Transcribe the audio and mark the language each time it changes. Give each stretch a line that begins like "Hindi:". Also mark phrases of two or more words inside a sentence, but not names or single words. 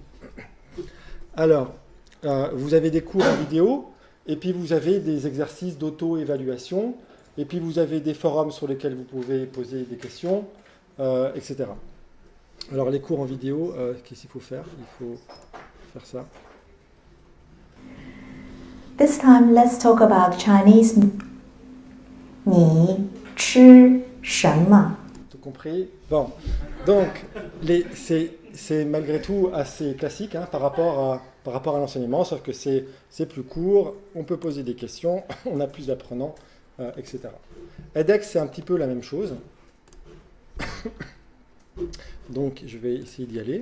French: Alors, vous avez des cours en vidéo, et puis vous avez des exercices d'auto-évaluation, et puis vous avez des forums sur lesquels vous pouvez poser des questions, etc. Alors, les cours en vidéo, qu'est-ce qu'il faut faire? Il faut faire ça.
English: This time, let's talk about Chinese.
Chinese: 你吃什么?
French: Tout compris? Bon, donc c'est malgré tout assez classique hein, par rapport à l'enseignement, sauf que c'est plus court, on peut poser des questions, on a plus d'apprenants, etc. edX, c'est un petit peu la même chose. Donc, je vais essayer d'y aller.